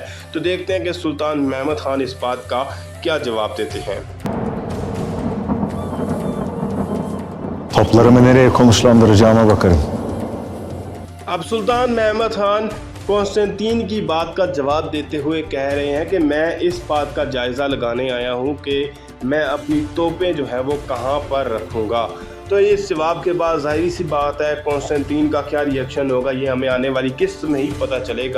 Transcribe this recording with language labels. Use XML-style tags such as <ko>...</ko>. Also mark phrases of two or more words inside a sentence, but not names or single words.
<hi>तो देखते हैं कि सुल्तान महमद खान इस बात का क्या जवाब देते हैं।</hi> <tr>Toplarımı nereye konuşlandıracağıma bakarım.</tr> <hi>अब सुल्तान महमद खान कॉन्स्टेंटीन की बात का जवाब देते हुए कह रहे हैं कि मैं इस बात का जायज़ा लगाने आया हूं कि मैं अपनी तोपें जो है वो कहां पर रखूंगा। तो इस जवाब के बाद जाहिर सी बात है कॉन्स्टेंटीन का क्या रिएक्शन होगा ये हमें आने वाली किस्त में ही पता चलेगा।</hi>